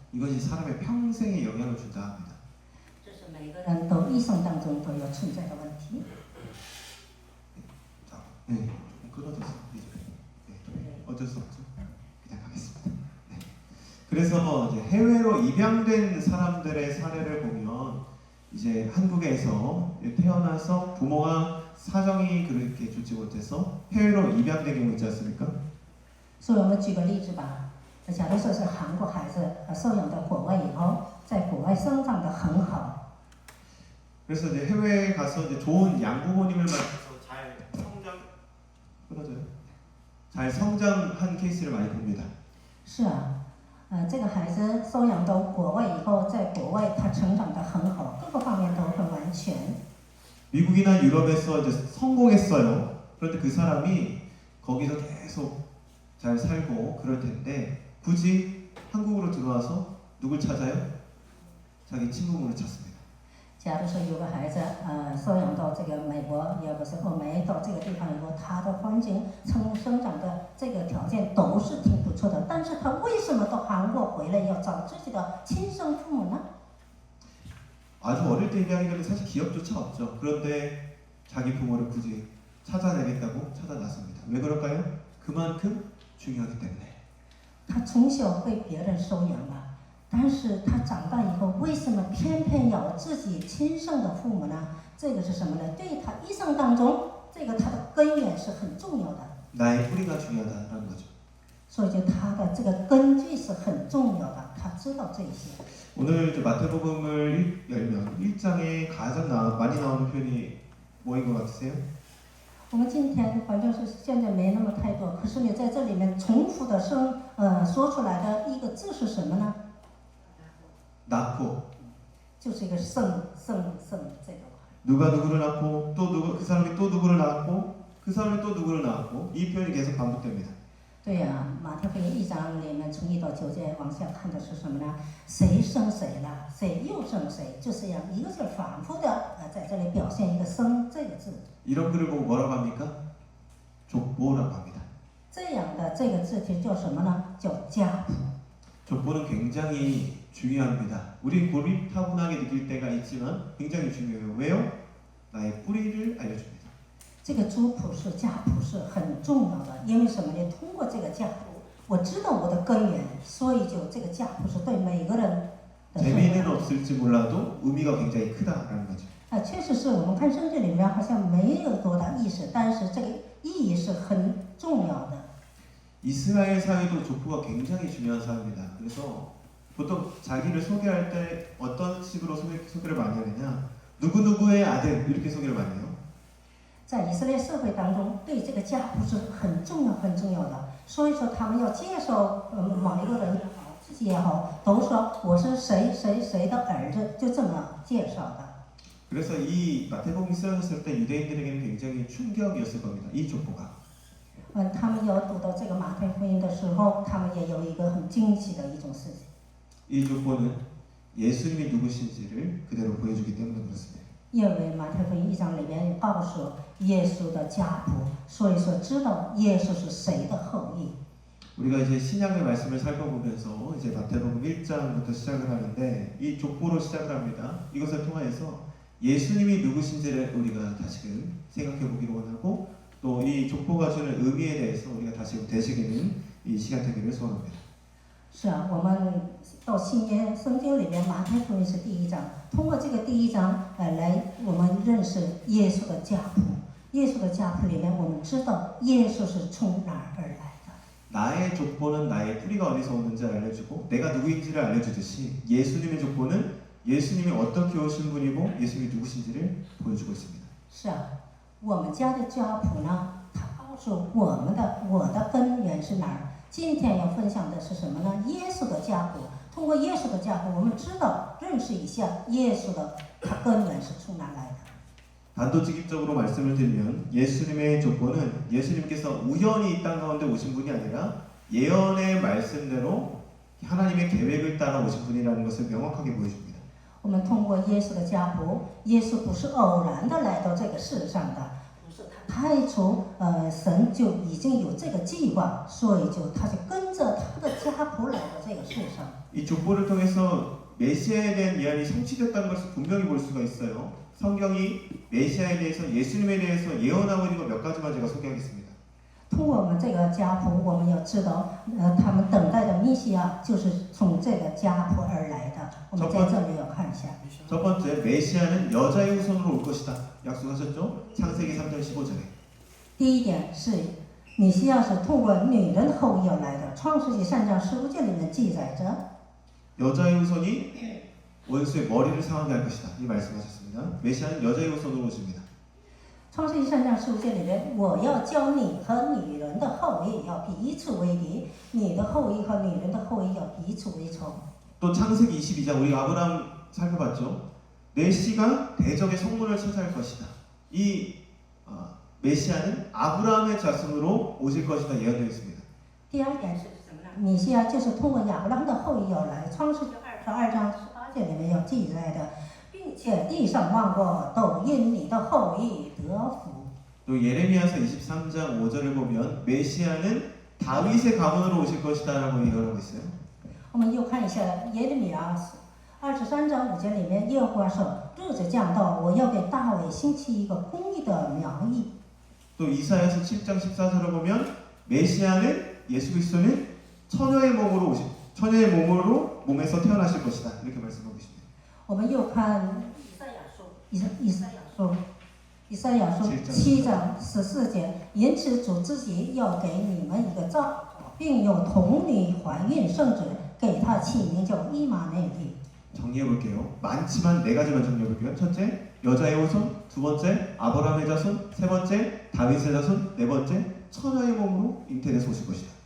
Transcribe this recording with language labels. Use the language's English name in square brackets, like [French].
[Korean] 이것이 사람의 평생에 영향을 준다 합니다. [Chinese] 这是每个人都一生当中都有存在的问题。 [Korean] 자, 네, 조금 끊어졌어. 네, 어쩔 수 없죠. 그냥 가겠습니다. 네. 그래서 이제 해외로 입양된 사람들의 사례를 보면 이제 한국에서 태어나서 부모가 사정이 그렇게 좋지 못해서 해외로 입양된 경우 있지 않습니까? [Chinese] 所以我们举个例子吧，假如说是韩国孩子收养到国外以后，在国外生长得很好， [Korean] 그래서 이제 해외에 가서 이제 좋은 양부모님을 만나서 잘 성장한 케이스를 많이 봅니다. [Chinese] 是啊，这个孩子收养到国外以后，在国外他成长得很好，各个方面都很完全。 [Korean] 미국이나 유럽에서 이제 성공했어요. 그런데 그 사람이 거기서 계속 잘 살고 그럴 텐데 굳이 한국으로 들어와서 누굴 찾아요? 자기 친부모를 찾습니다. [Chinese] 假如说有个孩子收养到这个美国，也不是欧美，到这个地方以后，他的环境生长的这个条件都是挺不错的，但是他为什么到韩国回来要找自己的亲生父母呢？ [Korean] 아주 어릴 때 입양이 되면 사실 기억조차 없죠. 그런데 자기 부모를 굳이 찾아내겠다고 찾아 나섭니다. 왜 그럴까요? 그만큼 중요하기 때문에. [Chinese] 他从小被别人收养了，但是他长大以后，为什么偏偏要自己亲生的父母呢？这个是什么呢？对他一生当中，这个他的根源是很重要的。 [Korean] 나의 뿌리가 중요하다는 거죠. [Chinese] 所以就他的这个根基是很重要的，他知道这些。 [Korean] 오늘 이제 마태복음을 열면 1장에 가장 많이 나오는 표현이 뭐인 것 같으세요? [Chinese] 我们今天反正是现在没那么太多，可是你在这里面重复的说出来的一个字是什么呢？ [Korean] 낳고 [Chinese] 就是一个圣这个。 [Korean] 누가 누구를 낳고 또 누구 그 사람이 또 누구를 낳았고 그 사람이 또 누구를 낳았고 이 표현이 계속 반복됩니다. [Chinese] 对呀，马太福音1章里面从1到9节往下看的是什么呢？谁生谁了，谁又生谁，就这样一个字反复的在这里表现一个生这个字。 [Korean] 이런 글을 보고 뭐라고 합니까? 족보라고 합니다. [Chinese] 这样的这个字体叫什么呢？叫家谱。 [Korean] 족보는 굉장히 중요합니다. 우리 고리타분하게 느낄 때가 있지만 굉장히 중요해요. 왜요? 나의 뿌리를 알려줍니다. [Chinese] 这个族谱是家谱是很重要的，因为什么呢？通过这个家谱，我知道我的根源，所以就这个家谱是对每个人的生 [Korean] 재미는 [Chinese] 活。 [Korean] 없을지 몰라도 의미가 굉장히 크다라는 거죠. [Chinese] 确实是我们看圣经里面好像没有多大意识，但是这个意义是很重要的。 [Korean] 이스라엘 사회도 족보가 굉장히 중요한 사회입니다. 그래서 보통 자기를 소개할 때 어떤 식으로 소개를 많이 하느냐, 누구누구의 아들 이렇게 소개를 많이 해요. [Chinese] 在以色列社会当中，对这个家谱是很重要的，所以说他们要介绍某一个人也好，自己也好，都说我是谁谁谁的儿子，就这么介绍的。 [Korean] 그래서 이 마태복음이 쓰여졌을 때 유대인들에게는 굉장히 충격이었을 겁니다. 이 족보가. [Chinese] 他们要读到这个马太福音的时候，他们也有一个很惊喜的一种事情。 [Korean] 이 족보는 예수님이 누구신지를 그대로 보여주기 때문에 그렇습니다. [Chinese] 因为马太福音1章里面告诉耶稣的家谱，所以说知道耶稣是谁的后裔。 [Korean] 우리가 이제 신약의 말씀을 살펴보면서 이제 마태복음 1장부터 시작을 하는데 이 족보로 시작을 합니다. 이것을 통하여서 예수님이 누구신지를 우리가 다시금 생각해 보기를 원하고 또 이 족보가 주는 의미에 대해서 우리가 다시금 되새기는 이 시간 되기를 소원합니다. [Chinese] 是啊，我们到新约圣经里面，马太福音是第1章，通过这个第1章来我们认识耶稣的家谱。耶稣的家谱里面，我们知道耶稣是从哪儿而来的。 [Korean] 나의 족보는 나의 뿌리가 어디서 오는지를 알려주고 내가 누구인지를 알려주듯이 예수님의 족보는 예수님이 어떻게 오신 분이고 예수님이 누구신지를 보여주고 있습니다. [Chinese] 是啊，我们家的家谱呢，它告诉我的根源是哪儿。今天要分享的是什么呢？耶稣的家谱。通过耶稣的家谱，我们知道认识一下耶稣的他根源是从哪来的。 [Korean] 단도직입적으로 말씀을 드리면 예수님의 족보는 예수님께서 우연히 이 땅 가운데 오신 분이 아니라 예언의 말씀대로 하나님의 계획을 따라 오신 분이라는 것을 명확하게 보여줍니다. [Chinese] 我们通过耶稣的家谱，耶稣不是偶然的来到这个世上的，不是他太初神就已经有这个计划，所以他就跟着他的家谱来到这个世上。 [Korean] 이 족보를 통해서 메시아에 대한 예언이 성취됐다는 것을 분명히 볼 수가 있어요. 성경이 메시아에 대해서 예수님에 대해서 예언하고 있는 것 몇 가지만 제가 소개하겠습니다. [Chinese] 通过我们这个家谱，我们要知道，他们等待的弥西亚就是从这个家谱而来的。我们在这里要看一下。 [Korean] 첫 번째, 메시아는 여자의 후손으로 올 것이다. 약속하셨죠? 창세기 3장 15절에. [Chinese] 第一点是弥西亚是通过女人的后裔而来的，《创世纪3章15节里面记载着。 [Korean] 여자의 후손이 원수의 머리를 상하게 할 것이다. 이 말씀하셨습니다. 메시아는 여자의 후손으로 오십니다. [Chinese] 创世纪3章15节里面，我要教你和女人的后裔要彼此为敌，你的后裔和女人的后裔要彼此为仇。 [Korean] 또 창세기 22장 우리가 아브라함 살펴봤죠. 내 씨가 대적의 성문을 차지할 것이다. 이 메시아는 아브라함의 자손으로 오실 것이다 예언되어 있습니다. [Chinese] 第二点是什么呢？弥西亚就是通过亚伯拉罕的后裔要来，《创世纪22章18节里面要记载的，并且地上万国都因你的后裔得福。 [Korean] 또 예레미야서 23장 5절을 보면 메시아는 다윗의 가문으로 오실 것이다라고 예언하고 있어요. [Chinese] 我们又看一下耶利米亚23章5节里面，耶和华说：“日子将到，我要给大卫兴起一个公义的苗裔。” [Korean] 또 이사야서 7장 14절을 보면 메시아는 예수 그리스도는 처녀의 몸으로 몸에서 태어나실 것이다 이렇게 말씀하고 있습니다. [Chinese] 我们又看以赛亚书7章14节，因此主自己要给你们一个兆头，并有童女怀孕生子，给他起名叫以马内利。 [Korean] 정리해 볼게요. 많지만 네 가지만 정리해 볼게요. 첫째, 여자의 후손. 두 번째, 아브라함의 자손. 세 번째, 다윗의 자손. 네 번째, 처녀의 몸으로 잉태돼서 오실 것이다.